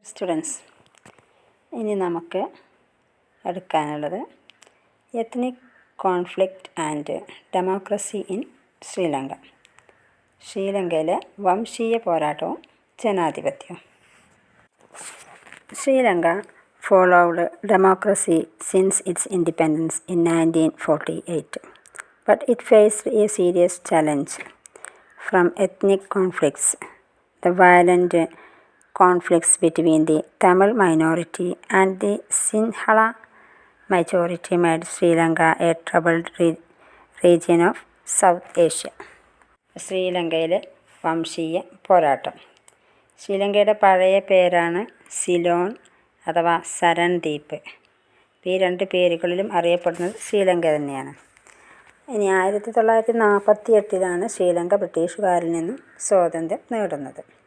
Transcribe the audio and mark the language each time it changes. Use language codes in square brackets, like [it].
[en] students, [ml] ഇനി നമുക്ക് എടുക്കാനുള്ളത് [en] Ethnic conflict and democracy in Sri Lanka. [ml] ശ്രീലങ്കയിലെ വംശീയ പോരാട്ടവും ജനാധിപത്യവും. [en] Sri Lanka followed democracy since its independence in 1948, but it faced a serious challenge from ethnic conflicts. The violent conflicts between the Tamil minority and the Sinhala majority made Sri Lanka a troubled region of South Asia. [ml] ശ്രീലങ്കയിലെ വംശീയ പോരാട്ടം. ശ്രീലങ്കയുടെ പഴയ പേരാണ് സിലോൺ അഥവാ സരൺ ദ്വീപ്. ഈ രണ്ട് പേരുകളിലും അറിയപ്പെടുന്നത് ശ്രീലങ്ക തന്നെയാണ്. ഇനി 1948 ശ്രീലങ്ക ബ്രിട്ടീഷുകാരിൽ നിന്നും സ്വാതന്ത്ര്യം നേടുന്നത്.